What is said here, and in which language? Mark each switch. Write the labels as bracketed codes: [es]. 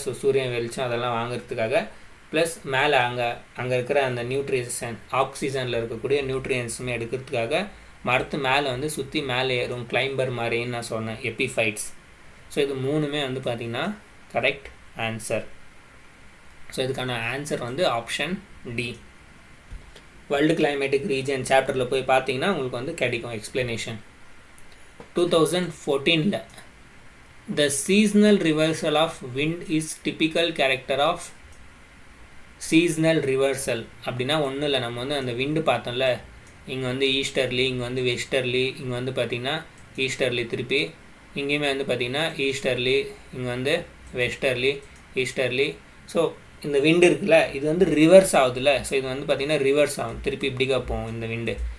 [ta] So சூரியன் வெளிச்சம் அதெல்லாம் வாங்குறதுக்காக, ப்ளஸ் மேலே அங்கே இருக்கிற அந்த நியூட்ரிஷன், ஆக்சிஜனில் இருக்கக்கூடிய நியூட்ரியன்ஸுமே எடுக்கிறதுக்காக மரத்து மேலே வந்து சுற்றி மேலே ஏறும், கிளைம்பர் மாதிரின்னு நான் சொன்னேன், எபிஃபைட்ஸ். ஸோ இது மூணுமே வந்து பார்த்திங்கன்னா கரெக்ட் ஆன்சர். ஸோ இதுக்கான ஆன்சர் வந்து option D. World climatic region சாப்டரில் போய் பார்த்தீங்கன்னா உங்களுக்கு வந்து கிடைக்கும் explanation. [en] 2014ல் the seasonal reversal of wind is typical character of seasonal reversal. [ta] அப்படின்னா ஒன்றும் இல்லை, நம்ம வந்து அந்த விண்டு பார்த்தோம்ல, இங்கே வந்து ஈஸ்டர்லி, இங்கே வந்து வெஸ்டர்லி, இங்கே வந்து பார்த்திங்கன்னா ஈஸ்டர்லி, திருப்பி இங்கேயுமே வந்து பார்த்திங்கன்னா ஈஸ்டர்லி, இங்கே வந்து வெஸ்டர்லி, ஈஸ்டர்லி. ஸோ இந்த விண்டு இருக்குல்ல, இது வந்து ரிவர்ஸ் ஆகுதுல்ல. ஸோ இது வந்து பார்த்திங்கன்னா ரிவர்ஸ் ஆகும், திருப்பி இப்படிக்கா போகும் இந்த விண்டு.